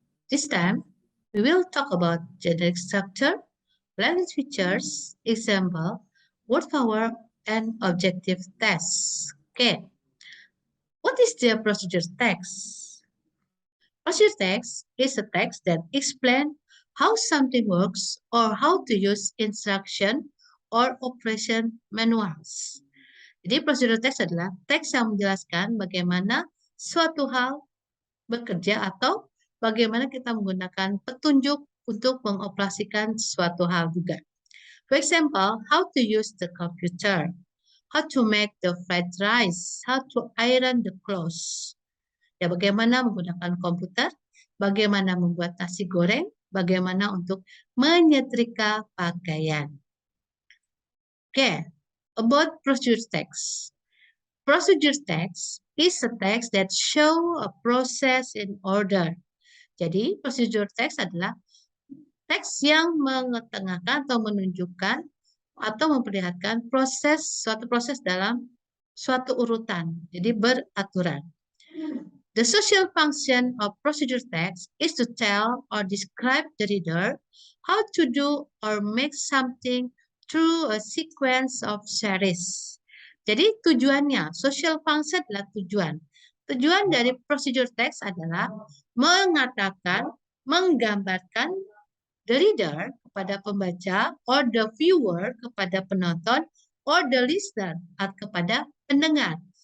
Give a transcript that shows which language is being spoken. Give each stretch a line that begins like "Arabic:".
English: This time, we will talk about generic structure, language features, example, word power, and objective tests. Okay. What is the procedure text? Procedure text is a text that explains how something works or how to use instruction or operation manuals.
Indonesian: Jadi procedure text adalah teks yang menjelaskan bagaimana suatu hal bekerja atau bagaimana kita menggunakan petunjuk untuk mengoperasikan suatu hal juga.
English: For example, how to use the computer, how to make the fried rice, how to iron the clothes.
Indonesian: Ya, bagaimana menggunakan komputer, bagaimana membuat nasi goreng, bagaimana untuk menyetrika pakaian.
English: Okay, about procedure text. Procedure text is a text that show a process in order.
Indonesian: Jadi, procedure text adalah teks yang mengetengahkan atau menunjukkan atau memperlihatkan suatu proses dalam suatu urutan. Jadi beraturan.
English: The social function of procedure text is to tell or describe the reader how to do or make something through a sequence of series.
Indonesian: Jadi tujuannya, social function adalah tujuan. Tujuan dari procedure text adalah mengatakan, menggambarkan
English: the reader
Indonesian: kepada pembaca
English: or the viewer
Indonesian: kepada penonton
English: or the listener
Indonesian: kepada pendengar.